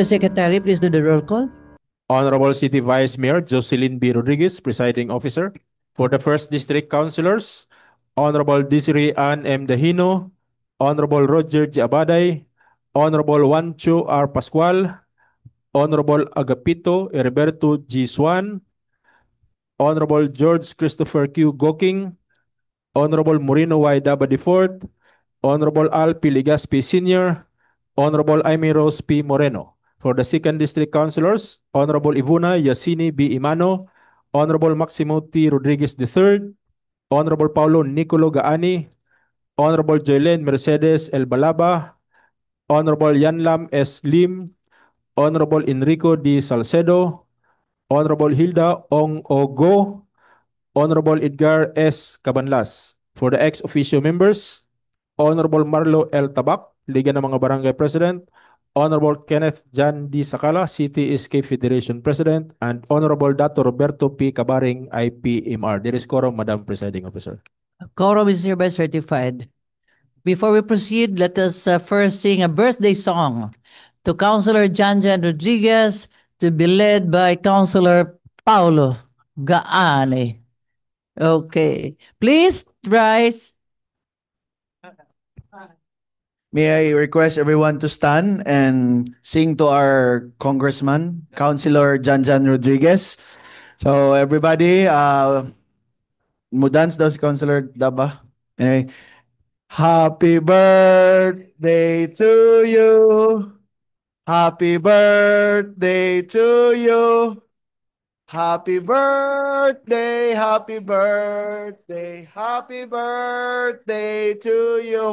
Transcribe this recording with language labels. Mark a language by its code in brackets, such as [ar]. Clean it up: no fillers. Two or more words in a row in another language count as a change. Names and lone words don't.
[en] Secretary, please do the roll call. Honorable City Vice Mayor Jocelyn B. Rodriguez, Presiding Officer. For the First District Councilors, Honorable Desiree Ann M. Dahino, Honorable Roger G. Abaday, Honorable Juancho R. Pascual, Honorable Agapito Heriberto G. Swan, Honorable George Christopher Q. Goking, Honorable Moreno Y. Dabadi IV, Honorable Al P. Ligaspi Sr., Honorable Amy Rose P. Moreno. For the 2nd District Councilors, Honorable Ivuna Yasini B. Imano, Honorable Maximo T. Rodriguez III, Honorable Paulo Nicolo Gaani, Honorable Joylen Mercedes El Balaba, Honorable Yanlam S. Lim, Honorable Enrico D. Salcedo, Honorable Hilda Ong Ogo, Honorable Edgar S. Cabanlas. For the ex-officio members, Honorable Marlo L. Tabak, Liga ng mga Barangay President, Honorable Kenneth Jan D. Sakala, City Escape Federation President, and Honorable Dato Roberto P. Cabaring, IPMR. There is quorum, Madam Presiding Officer. Quorum is hereby certified. Before we proceed, let us first sing a birthday song to Councilor Janjan Rodriguez, to be led by Councilor Paulo Gaane. Okay. Please rise. May I request everyone to stand and sing to our Congressman, Councilor Janjan Rodriguez. So everybody, [ceb] mo dance daw si Councilor Daba. [en] Anyway, happy birthday to you. Happy birthday to you. Happy birthday, happy birthday, happy birthday to you.